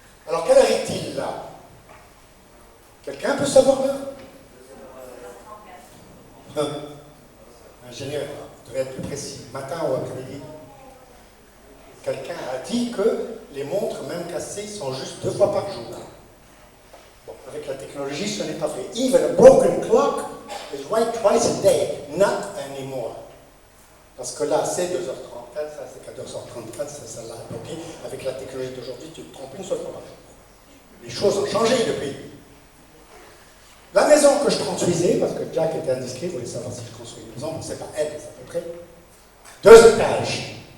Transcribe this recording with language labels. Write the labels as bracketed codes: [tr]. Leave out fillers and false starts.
[fr] Alors, quelle heure est-il là? Quelqu'un peut savoir l'heure? Ingénieur, je devrais être plus précis. Matin ou après-midi? Quelqu'un a dit que les montres, même cassées, sont juste 2 fois par jour. Bon, avec la technologie, ce n'est pas vrai. [en] Even a broken clock is right twice a day, not anymore. [fr] Parce que là, c'est 2h34, ça c'est 14h34, ça l'a bloqué. Avec la technologie d'aujourd'hui, tu te trompes une seule fois par jour. Les choses ont changé depuis. La maison que je construisais, parce que Jack était indiscret, vous voulez savoir si je construis une maison, mais c'est pas elle, c'est à peu près 2 étages.